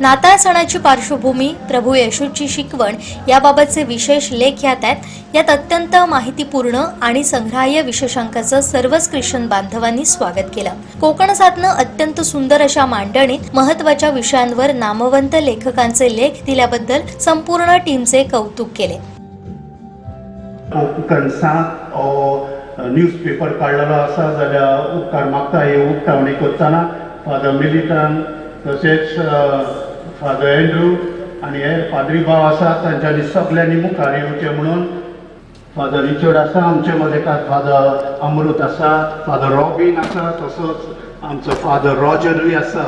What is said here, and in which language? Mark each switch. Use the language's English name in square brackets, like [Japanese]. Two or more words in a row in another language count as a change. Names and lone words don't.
[Marathi] नाताळ सणाची पार्श्वभूमी, प्रभू येशूची शिकवण याबाबतचे विशेष लेख यात आहेत. यात अत्यंत माहितीपूर्ण आणि संग्राह्य विशेषांकाचं सर्वच ख्रिश्चन बांधवांनी स्वागत केलं. कोकण साधनं अत्यंत सुंदर अशा मांडणीत महत्त्वाच्या विषयांवर नामवंत लेखकांचे लेख दिल्याबद्दल संपूर्ण टीमचे कौतुक केले. [Konkani] कोकणसांत न्यूजपेपर काडलेलो आसा जाल्यार उपकार मागता हे उक्तावणी करतना फादर मिलिटन तशेंच फादर एंड्रू आनी हे पाद्री भाव आसा तांच्यांनी सगळ्यांनी मुखार येवचें म्हणून फादर रिचर्ड आसा आमचे मदेकार, फादर अमृत आसा, फादर रॉबिन आसा, तसोच आमचो फादर रॉजरूय आसा.